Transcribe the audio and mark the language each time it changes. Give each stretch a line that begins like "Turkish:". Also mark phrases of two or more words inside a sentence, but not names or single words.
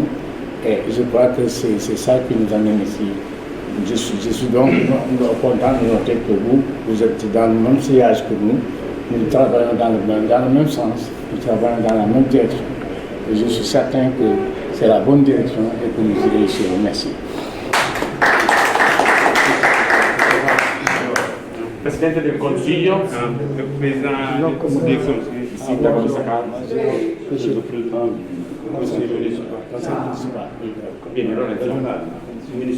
French: Et je crois que c'est ça qui nous amène ici. Je suis donc content de noter que vous êtes dans le même sillage que nous. Nous travaillons dans le même sens, nous travaillons dans la même direction. Et je suis certain que c'est la bonne direction et que nous réussirons. Merci.
Italian: Presidente del Consiglio, il sindaco di Sacarno. Vieni Lorenzo.